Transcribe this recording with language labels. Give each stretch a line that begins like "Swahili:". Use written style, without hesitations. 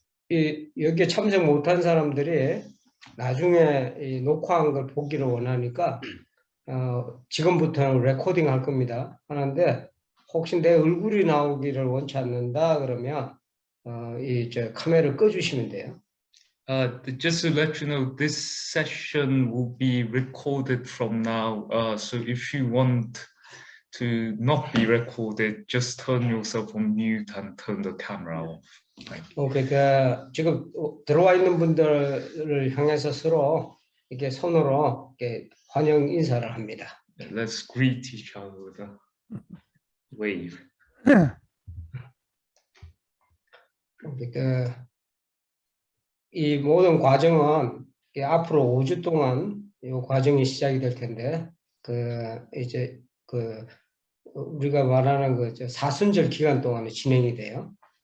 Korean: 여기에 참석 못한 사람들이 나중에 이 녹화한 걸 보기를 원하니까 지금부터는 레코딩 할 겁니다. 하는데 혹시 내 얼굴이 나오기를 원치 않는다 그러면 저 카메라를 꺼주시면 돼요.
English: Just to let you know, this session will be recorded from now. So if you want to not be recorded, just turn yourself on mute and turn the camera off.
Korean: 그러니까 지금 들어와 있는 분들을 향해서 서로 이렇게 손으로 이렇게 환영 인사를 합니다.
English: Let's greet each other with a wave.
Korean: 그러니까 이 모든 과정은 앞으로 5주 동안 이 과정이 시작이 될 텐데 이제 우리가 말하는 사순절 기간 동안에 진행이 돼요.